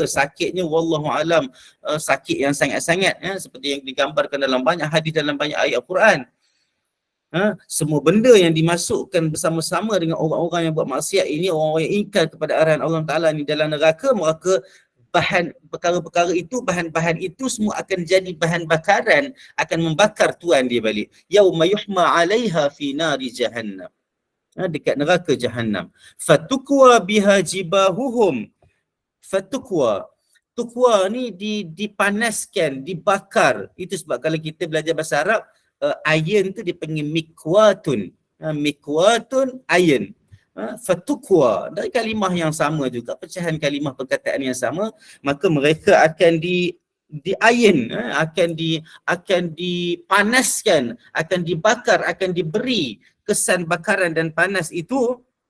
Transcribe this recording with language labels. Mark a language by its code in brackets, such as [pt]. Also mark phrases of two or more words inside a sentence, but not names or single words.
[ms] Sakitnya [ar] wallahu alam, [ms] sakit yang sangat-sangat, seperti yang digambarkan dalam banyak hadis, dalam banyak ayat Al-Quran. Semua benda yang dimasukkan bersama-sama dengan orang-orang yang buat maksiat ini, orang-orang yang ingkar kepada arahan Allah Ta'ala ni dalam neraka, maka perkara-perkara itu, bahan-bahan itu semua akan jadi bahan bakaran, akan membakar tuan dia balik. [ar] Yauma yuhma 'alaiha fi nari jahannam, [ms] dekat neraka jahannam. [ar] Fatukwa biha jibahuhum. [ms] Tukwa ni dipanaskan, dibakar. Itu sebab kalau kita belajar bahasa Arab, iron tu dipanggil mikwatun. Mikwatun iron. Fatukwa, dari kalimah yang sama juga, pecahan kalimah perkataan yang sama, maka mereka akan di-ayin, akan dipanaskan, akan dibakar, akan diberi kesan bakaran dan panas itu